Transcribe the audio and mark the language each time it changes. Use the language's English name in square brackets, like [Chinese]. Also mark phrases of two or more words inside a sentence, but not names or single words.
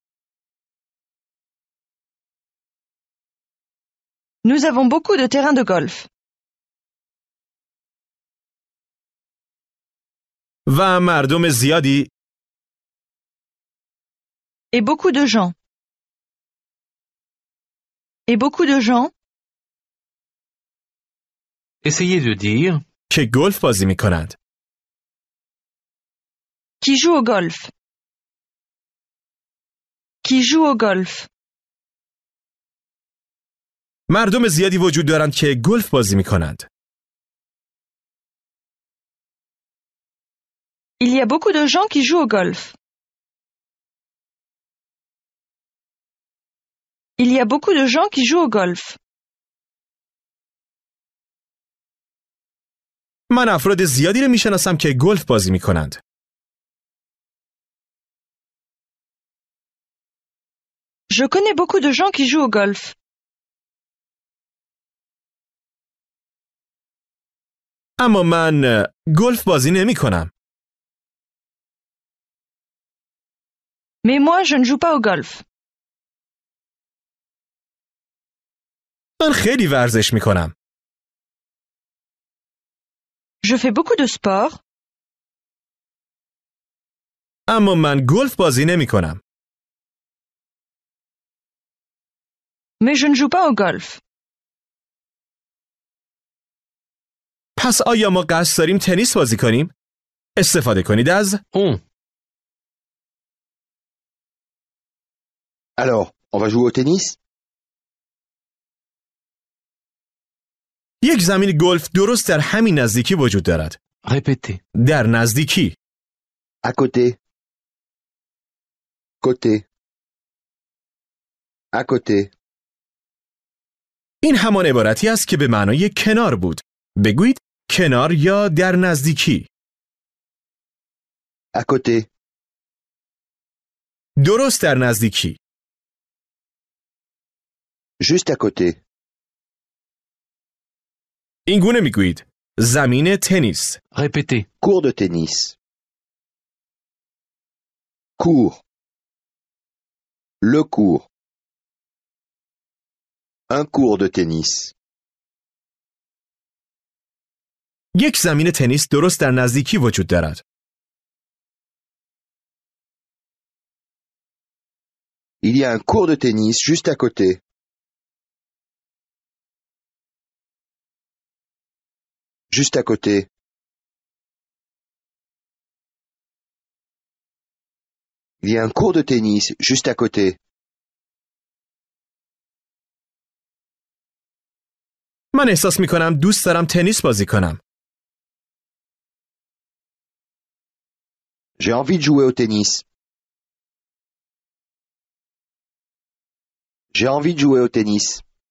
[French] Nous avons beaucoup de terrains de golf. [Persian] و مردم زیادی [French] Et beaucoup de gens. Et beaucoup de gens Essayez de dire [Persian] که گلف بازی می‌کنند. [French] Qui joue au golf? Qui joue au golf? [Persian] مردم زیادی وجود دارند که گلف بازی می کنند. [French] Il y a beaucoup de gens qui jouent au golf. Il y a beaucoup de gens qui jouent au golf. [Persian] من افراد زیادی رو می شناسم که گلف بازی می کنند. [French] Je connais beaucoup de gens qui jouent au golf. [Persian] اما من گلف بازی نمی کنم. [French] Mais moi, je ne joue pas au golf. [Persian] من خیلی ورزش می کنم. [French] Je fais beaucoup de sport. [Persian] اما من گلف بازی نمی کنم. [French] Mais je ne joue pas au golf. [Persian] پس آیا ما قصد داریم تنیس بازی کنیم؟ استفاده کنید از [French] On. Alors, on va jouer au tennis? [Persian] یک زمین گلف درست در همین نزدیکی وجود دارد. [French] Répétez. [Persian] در نزدیکی. [French] À côté. Côté. À côté. [Persian] این همان عبارتی است که به معنای کنار بود. بگویید کنار یا در نزدیکی. [French] À côté. [Persian] درست در نزدیکی. [French] Juste à côté. [Persian] این گونه میگویید زمین تنیس. [French] Répétez. Cours de tennis. Cours. Le cours. Un cours de tennis. [Persian] یک زمین تنیس درست در نزدیکی وجود دارد. [French] Il y a un cours de tennis juste à côté. Juste à côté. Il y a un cours de tennis juste à côté. [Persian] من احساس می کنم دوست دارم تنیس بازی کنم. [French] J'ai envie de jouer au tennis. J'ai envie de jouer au tennis.